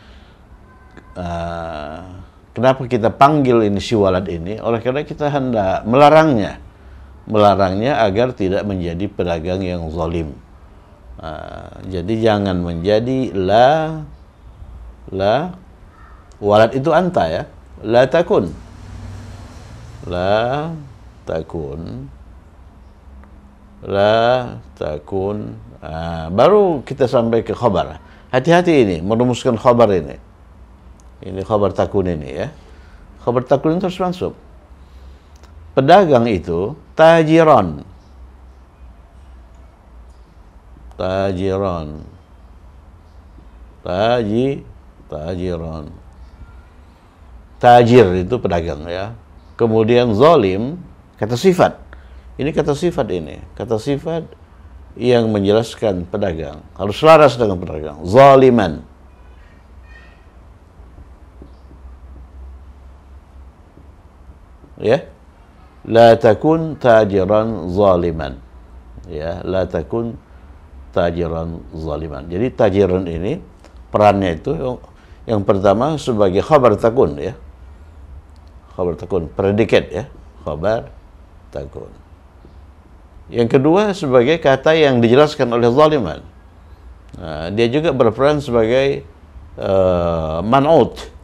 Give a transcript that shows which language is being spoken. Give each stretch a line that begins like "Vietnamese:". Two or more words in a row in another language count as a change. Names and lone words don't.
Indonesian: Kenapa kita panggil ini si walad ini? Oleh karena kita hendak melarangnya agar tidak menjadi pedagang yang zalim. Jadi jangan menjadi
Arabic: لا ولد
Indonesian: itu anta ya,
Arabic: لا تكن
Indonesian: baru kita sampai ke khabar. Hati-hati ini merumuskan khabar ini
Arabic: خبر تكن
Indonesian: ini ya.
Arabic: خبر تكن
Indonesian: itu harus mansub. Pedagang itu tajiran. Tajir itu pedagang ya. Kemudian zalim kata sifat. Ini kata sifat yang menjelaskan pedagang. Harus selaras dengan pedagang. Zaliman. Ya.
Arabic: لا تكن تاجرا ظالما. Ya, لا تكن تاجرا ظالما.
Indonesian: Jadi tajiran ini perannya itu yang pertama sebagai
Arabic: خبر تكن
Indonesian: ya.
Arabic: خبر تكن,
Indonesian: predikat ya.
Arabic: خبر تكن.
Indonesian: Yang kedua sebagai kata yang dijelaskan oleh zaliman. Dia juga berperan sebagai man'ut.